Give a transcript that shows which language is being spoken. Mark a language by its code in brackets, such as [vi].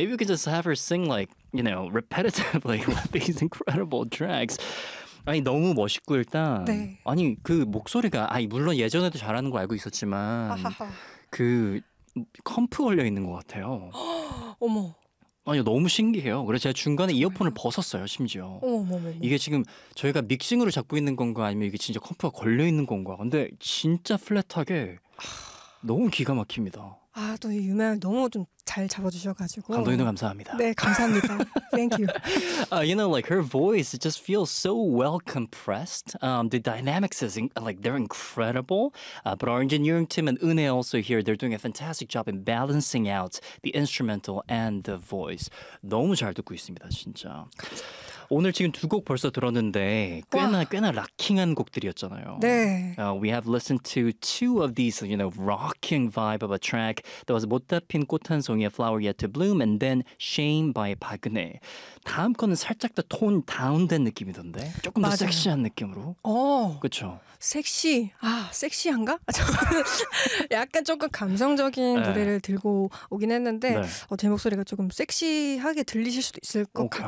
[en] Maybe we could just have her sing, like, you know, repetitively with these incredible tracks. [ko] 아니, 너무 멋있고, 일단. 네. 아니, 그 목소리가, 아니, 물론 예전에도 잘하는 거 알고 있었지만, 그 컴프 걸려 있는 것 같아요. 어머. 아니 너무 신기해요. 그래서 제가 중간에 이어폰을 벗었어요, 심지어. 어머머머. 이게 지금 저희가 믹싱으로 잡고 있는 건가 아니면 이게 진짜 컴프가 걸려 있는 건가. 근데 진짜 플랫하게 너무 기가 막힙니다. 아, 또 이 음향을 너무 좀 잘 잡아주셔가지고. 감독님도 감사합니다. 네, 감사합니다. [en] Thank you. You know, like her voice just feels so well compressed. The dynamics is like they're incredible. But our engineering team and Une also here, they're doing a fantastic job in balancing out the instrumental and the voice. [ko] 너무 잘 듣고 있습니다, 진짜. 오늘 지금 두 곡 벌써 들었는데 꽤나 락킹한 곡들이었잖아요. 네. [en] We have listened to two of these, you know, rocking vibe of a track. That was 못다 핀 꽃 한 송이의 Flower Yet to Bloom and then Shame by 박은혜. [ko] 다음 거는 살짝 더 톤 다운된 느낌이던데. 조금 더 맞아요. 섹시한 느낌으로. 오. 그렇죠. 섹시. 아, 섹시한가? 약간 조금 감성적인 네. 노래를 들고 오긴 했는데 네. 제 목소리가 조금 섹시하게 들리실 수도 있을 것 okay.